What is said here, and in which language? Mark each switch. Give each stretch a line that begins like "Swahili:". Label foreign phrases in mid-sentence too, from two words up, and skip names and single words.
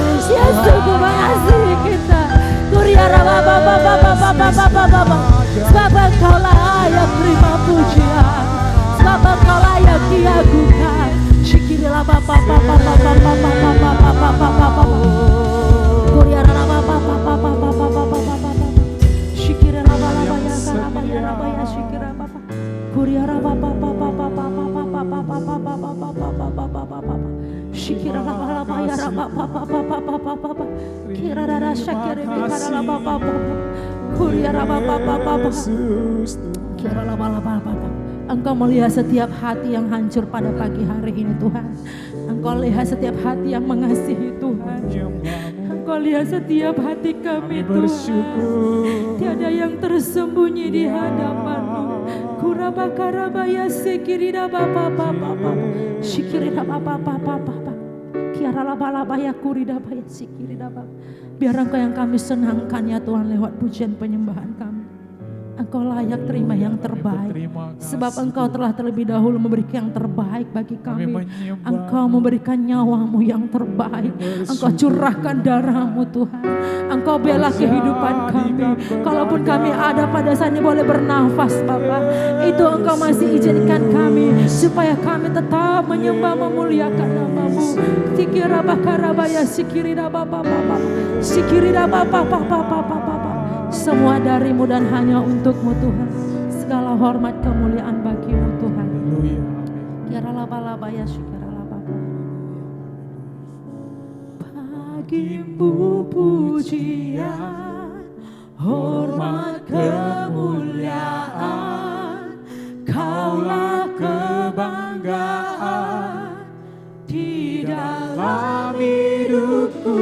Indonesian: Yesus ku mengasihi kita. Kuriara baba baba baba baba baba. Sebab Engkau layak terima pujian, sebab Engkau layak diagungkan. Shikirilah baba baba baba baba baba baba baba. Kuriara baba baba baba baba baba. Shikirilah baba ya karaba ya raba ya shikira baba. Kuriara baba baba baba baba baba baba baba baba. Shikira la la ya raba baba baba baba. Kira rara shakire bikara la baba baba. Kuriara baba baba. Kira la baba baba. Engkau melihat setiap hati yang hancur pada pagi hari ini Tuhan. Engkau lihat setiap hati yang mengasihi Tuhan. Engkau lihat setiap hati kami Tuhan. Tiada yang tersembunyi di hadapan-Mu. Kurabakarabaya sikirida bapa bapa bapa. Sikirida bapa bapa bapa. Kiara laba-labaya kurida baya sikirida bapa. Biar Engkau yang kami senangkan ya Tuhan lewat pujian penyembahan kami. Engkau layak terima yang terbaik. Sebab Engkau telah terlebih dahulu memberikan yang terbaik bagi kami. Engkau memberikan nyawa-Mu yang terbaik. Engkau curahkan darah-Mu Tuhan. Engkau bela kehidupan kami. Kalaupun kami ada pada saat ini boleh bernafas Bapa, itu Engkau masih izinkan kami supaya kami tetap menyembah memuliakan nama-Mu. Sikira bakarabaya sikirida bapa bapa. Sikirida bapa bapa bapa bapa. Semua dari-Mu dan hanya untuk-Mu Tuhan. Segala hormat kemuliaan bagi-Mu Tuhan. Kira laba-laba ya syukira laba. Bagi-Mu pujian, hormat kemuliaan, Kaulah kebanggaan di dalam hidupku.